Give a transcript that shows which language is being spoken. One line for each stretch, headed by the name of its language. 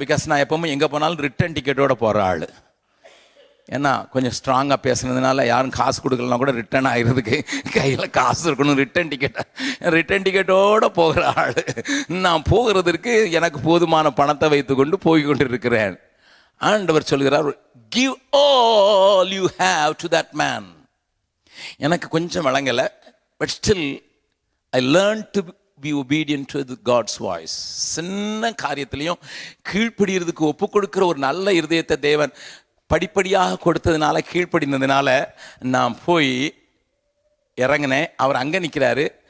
Tamil: Because நான் எப்பவுமே எங்கே போனாலும் ரிட்டர்ன் டிக்கெட்டோட போகிற ஆள். ஏன்னா கொஞ்சம் ஸ்ட்ராங்காக பேசுனதுனால யாரும் காசு கொடுக்கலாம் கூட ரிட்டர்ன் ஆகிறதுக்கு கையில் காசு இருக்கணும். ரிட்டர்ன் டிக்கெட்டோடு போகிற ஆள் நான். போகிறதுக்கு எனக்கு போதுமான பணத்தை வைத்து கொண்டு போய் கொண்டு இருக்கிறேன். ஆண்டவர் சொல்கிறார்,
English: give all you have to that man.
Tamil: எனக்கு கொஞ்சம் வழங்கலை,
English: But still I learn to be obedient to God's voice.
Tamil: சின்ன காரியத்திலையும் கீழ்ப்படிகிறதுக்கு ஒப்பு கொடுக்கிற ஒரு நல்ல இருதயத்தை தேவன் படிப்படியாக கொடுத்ததுனால, கீழ்ப்படினதுனால நான் போய் இறங்கினேன். அவர் அங்கே நிற்கிறாரு.